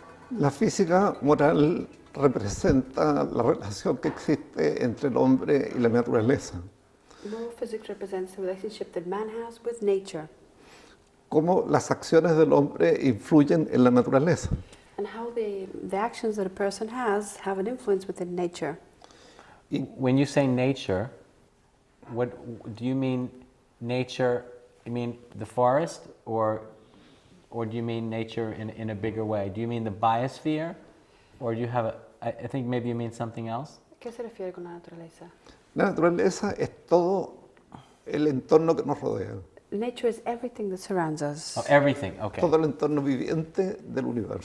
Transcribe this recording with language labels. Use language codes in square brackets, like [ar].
[es] La física moral representa la relación que existe entre el hombre y la naturaleza. [en] Moral physics represents the relationship that man has with nature. [es] Cómo las acciones del hombre influyen en la naturaleza. [en] And how the actions that a person has have an influence within nature. When you say nature, what do you mean? Nature, you mean the forest, or do you mean nature in a bigger way? Do you mean the biosphere, or do you have I think maybe you mean something else? [es] ¿Qué se refiere con la naturaleza? La naturaleza es todo el entorno que nos rodea. [en] Nature is everything that surrounds us. Oh, everything, okay. [es] Todo el entorno viviente del universo.